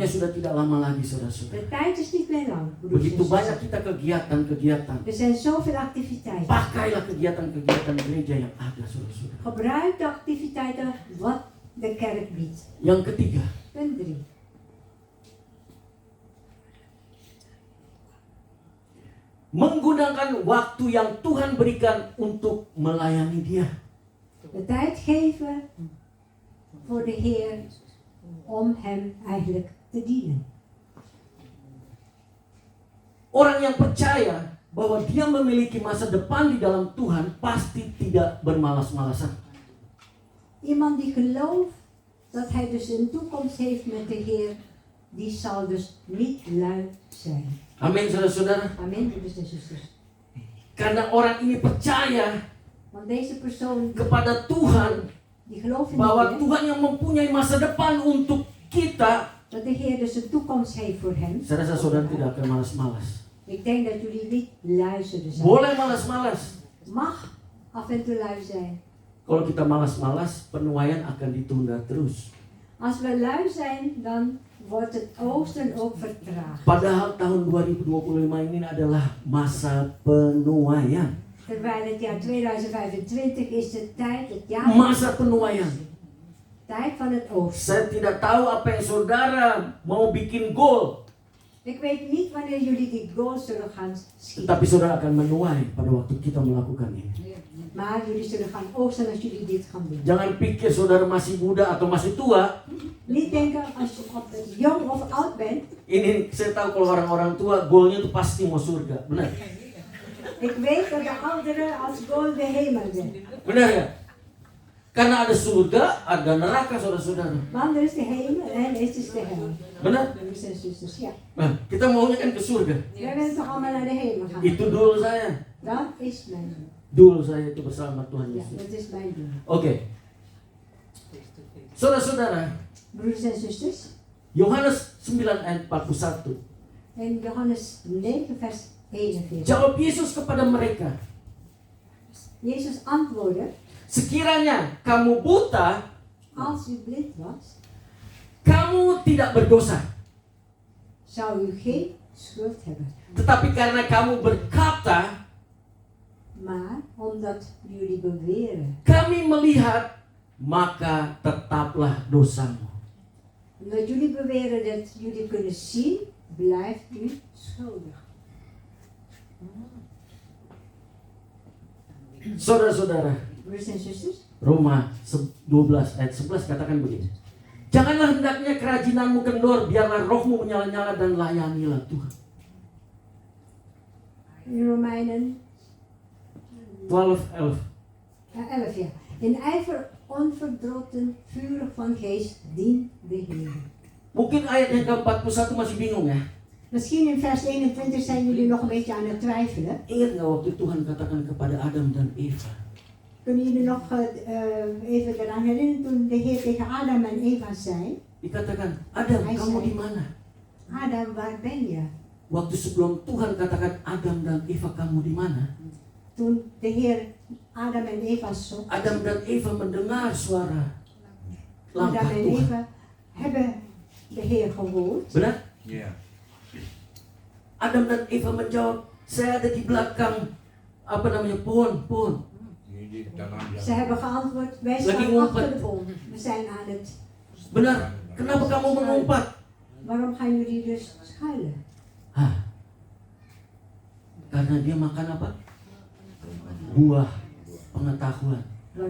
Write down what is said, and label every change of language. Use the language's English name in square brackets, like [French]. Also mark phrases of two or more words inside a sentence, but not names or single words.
[Dutch] nemen. [Indonesian] sudah tidak lama lagi, saudara-saudara. [Dutch] De tijd is niet meer lang. broeders en [Indonesian] Begitu banyak [Dutch] zussen. [Indonesian] kita kegiatan-kegiatan. [Dutch] Er zijn zoveel activiteiten. [Indonesian] Pakailah kegiatan-kegiatan gereja yang ada, saudara-saudara. [Dutch] Gebruik de activiteiten wat de kerk biedt. [Indonesian] Yang ketiga, [Dutch] Punt 3. [Indonesian] menggunakan waktu yang Tuhan berikan untuk melayani Dia. [Dutch] De tijd geven voor de Heer om Hem eigenlijk te dienen. [Indonesian] Orang yang percaya bahwa dia memiliki masa depan di dalam Tuhan pasti tidak bermalas-malasan. [Dutch] Iemand die gelooft dat hij dus een toekomst heeft met de Heer, die zal dus niet lui zijn. [Indonesian] Amin, saudara-saudara. [Dutch] Amen, broeders en zusters. [Indonesian] Karena orang ini percaya [Dutch] Want deze persoon [Indonesian] kepada Tuhan [Dutch] die gelooft in de [Indonesian] bahwa [Dutch] Heer, [Indonesian] Tuhan yang mempunyai masa depan untuk kita. [Dutch] dat de Heer dus een toekomst heeft voor hem. [Indonesian] Saya rasa saudara tidak akan malas-malas. [Dutch] Ik denk dat jullie niet lui zullen zijn. [Indonesian] Boleh malas-malas. [Dutch] Mag af en toe lui zijn. [Indonesian] Kalau kita malas-malas, penuaian akan ditunda terus. [Dutch] Als we lui zijn, dan wordt het oogsten ook vertraagd. [Indonesian] Padahal tahun 2025 ini adalah masa penuaian. [Dutch] Terwijl het jaar 2025 is de tijd, het jaar, [Indonesian] Masa penuaian. [Dutch] tijd van het oogsten. [Indonesian] Saya tidak tahu apa yang saudara mau bikin goal. [Dutch] Ik weet niet wanneer jullie die goals zullen gaan schieten. [Indonesian] Tetapi saudara akan menuai pada waktu kita melakukan ini. [Dutch] Maar jullie zullen gaan oogsten als jullie dit gaan doen. [Indonesian] Jangan pikir saudara masih muda atau masih tua. [Dutch] Niet denken als je jong of oud bent. [Indonesian] Ini saya tahu kalau orang-orang tua goalnya itu pasti mau surga. Benar? [Dutch] Ik weet dat de ouderen als goal de hemel zijn. [Indonesian] Benar ya? Karena ada surga, ada neraka saudara-saudara. [Dutch] Want er is de hemel en er is de hel. [Indonesian] Benar? [Dutch] Broers en zusters, ja. [Indonesian] Nah, kita maunya kan ke surga. [Dutch] Wij willen toch allemaal naar de hemel gaan. [Indonesian] Itu doel saya. [Dutch] Dat is mijn doel. [Indonesian] Doel saya itu bersama Tuhan [Dutch] Ja, [Indonesian] Yesus. [Dutch] dat is mijn doel. [Indonesian] Oke. Saudara-saudara, [Dutch] Broeders en zusters, [Indonesian] Yohanes 9 ayat 41. [Dutch] in Johannes 9 vers 41. [Indonesian] Jawab Yesus kepada mereka, [Dutch] Jezus antwoordde, [Indonesian] sekiranya kamu buta, [Dutch] als u blind was, [Indonesian] kamu tidak berdosa. [Dutch] zou u geen schuld hebben. [Indonesian] Tetapi karena kamu berkata, [Dutch] Maar omdat jullie beweren, [Indonesian] kami melihat, maka tetaplah dosamu. [Dutch] omdat jullie beweren dat jullie kunnen zien, blijft u schuldig. [Indonesian] Saudara-saudara, [Dutch] Broeders en zusters, [Indonesian] Roma 12 ayat 11 katakan begini. Janganlah hendaknya kerajinanmu kendor, biarlah rohmu menyala-nyala dan layanilah Tuhan. [Dutch] in Romeinen 12:11. 11 ja. In ijver onverdroten, vurig van geest, dien de Heer. [Indonesian] Mungkin ayat yang ke-41 masih bingung ya. [Dutch] Misschien in vers 21 zijn jullie nog een beetje aan het twijfelen. [Indonesian] Ingat nggak waktu Tuhan katakan kepada Adam dan Eva? [Dutch] Kunnen jullie nog even eraan herinneren toen de Heer tegen Adam en Eva zei, [Indonesian] Dikatakan, Adam, [Dutch] Hij [Indonesian] kamu [Dutch] zei- [Indonesian] di mana? Adam, [Dutch] waar ben je? [Indonesian] Waktu sebelum Tuhan katakan Adam dan Eva, kamu di mana? [Dutch] Toen de Heer Adam en Eva zocht, [Indonesian] Adam dan Eva mendengar suara langkah [Dutch] Adam en [Indonesian] Tuhan. [Dutch] Eva hebben de Heer gehoord. [Indonesian] Benar? Yeah. Adam dan Eva menjawab, saya ada di belakang pohon. Ini di dalam [Dutch] Ze hebben geantwoord, wij [Indonesian] Lagi [Dutch] staan [Indonesian] ngumpet. [Dutch] achter de boom. We zijn aan het, [Indonesian] Benar? Kenapa kamu mengumpat? [Dutch] waarom gaan jullie dus schuilen? [Indonesian] Hah. Karena dia makan apa? Buah pengetahuan. Pada